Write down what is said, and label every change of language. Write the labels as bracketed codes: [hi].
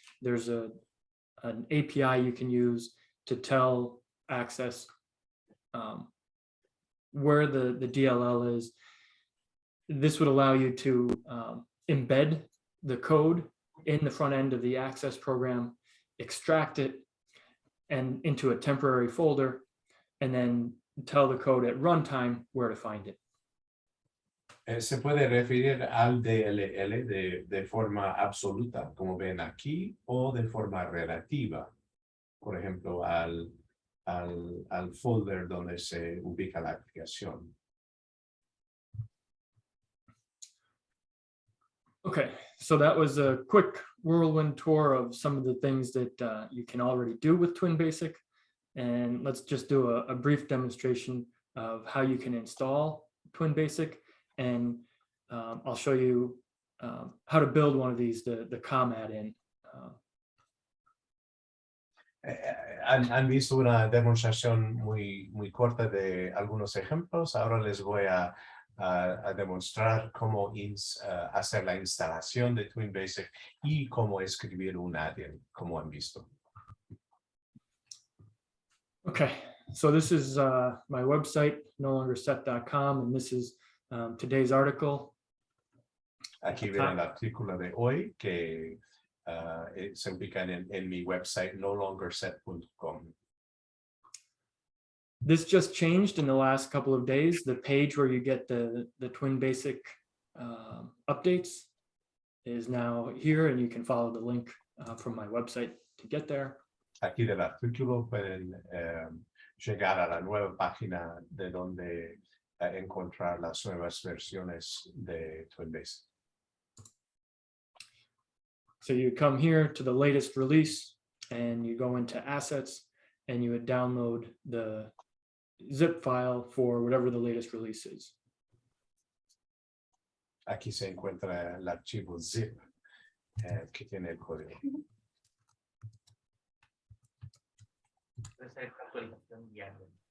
[en] There's an API you can use to tell Access where the DLL is. This would allow you to embed the code in the front end of the Access program, extract it and into a temporary folder, and then tell the code at runtime where to find it. [es] Se puede referir al DLL de forma absoluta, como ven aquí, o de forma relativa, por ejemplo, al folder donde se ubica la aplicación. [en] Okay, so that was a quick whirlwind tour of some of the things that you can already do with TwinBasic. And let's just do a brief demonstration of how you can install TwinBasic. And I'll show you how to build one of these, the COM add-in. [es] Han visto una demostración muy corta de algunos ejemplos. Ahora les voy a demostrar cómo hacer la instalación de TwinBasic y cómo escribir un add-in, como han visto. [en] Okay, so this is my website, nolongerset.com, and this is today's article. [es] Aquí ven el artículo de hoy que se ubica en mi website, nolongerset.com. [en] This just changed in the last couple of days. The page where you get the TwinBasic updates is now here, and you can follow the link from my website to get there. [es] Aquí del artículo pueden llegar a la nueva página de donde encontrar las nuevas versiones de TwinBasic. [en] So you come here to the latest release and you go into assets and you would download the zip file for whatever the latest release is. [es] Aquí se encuentra el archivo zip que tiene el código. Puede ser actualización diaria.